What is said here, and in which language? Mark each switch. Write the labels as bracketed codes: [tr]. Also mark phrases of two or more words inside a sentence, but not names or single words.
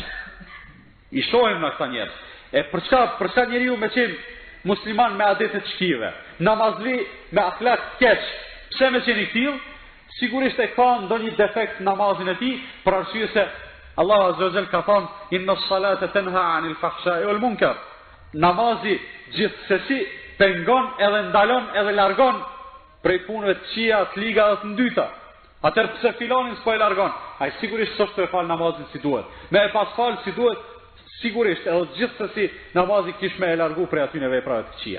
[sq] I shohim në këta njerëz. E për çka njeriu me qenë musliman me adete të shkive, namazli me akhlak të keq, pse me qenë i tillë, sigurisht e ka ndonjë defekt namazin e tij, për arsye se Allah [ar] عز وجل [sq] ka thonë [ar] إن الصلاة تنهى عن الفحشاء والمنكر. [sq] Namazi gjithsesi pengon edhe ndalon edhe largon prej punëve të këqija, të liga dhe të ndyta. Atëherë pse filonin s'po e largon? Ai sigurisht s'është e fal namazin si duhet. Me e pas fal si duhet, sigurisht edhe gjithsesi namazi kish me e largu prej atyre veprave të këqija.